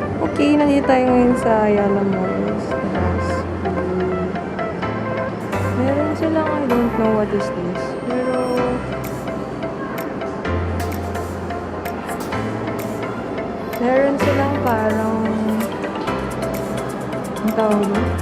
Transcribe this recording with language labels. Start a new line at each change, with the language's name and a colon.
Filipino: Okay, nandito tayo ngayon sa Ayala Malls. Meron silang,
English: I don't know what is this.
Filipino: Pero, meron silang parang, ang tawag mo?